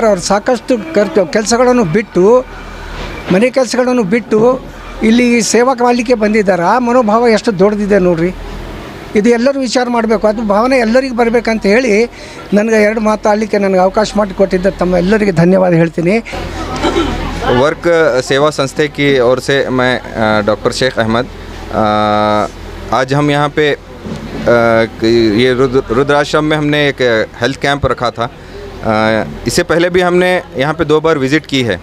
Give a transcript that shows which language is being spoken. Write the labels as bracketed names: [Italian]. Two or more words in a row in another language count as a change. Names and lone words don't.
[Kannada] ಅವರು ಸಾಕಷ್ಟು ಕೆಲಸಗಳನ್ನು ಬಿಟ್ಟು, ಮನೆ ಕೆಲಸಗಳನ್ನು ಬಿಟ್ಟು ಇಲ್ಲಿ ಸೇವಾ ಮಾಡಲಿಕ್ಕೆ ಬಂದಿದ್ದಾರೆ. ಆ ಮನೋಭಾವ ಎಷ್ಟು ದೊಡ್ಡದಿದೆ ನೋಡಿರಿ. ಇದು ಎಲ್ಲರೂ ವಿಚಾರ ಮಾಡಬೇಕು. ಅದು ಭಾವನೆ ಎಲ್ಲರಿಗೂ ಬರಬೇಕಂತ ಹೇಳಿ ನನಗೆ 2 ಮಾತು ಆಡಲಿಕ್ಕೆ ನನಗೆ ಅವಕಾಶ ಮಾಡಿಕೊಟ್ಟಿದ್ದ ತಮ್ಮ ಎಲ್ಲರಿಗೆ ಧನ್ಯವಾದ ಹೇಳ್ತೀನಿ. [Hindi] वर्क सेवा संस्था की ओर से मैं डॉक्टर शेख अहमद, आज हम यहाँ पे ये रुद्राश्रम में हमने एक [English] health camp [Hindi] रखा था. इससे पहले भी हमने यहाँ पे 2 बार विज़िट की है.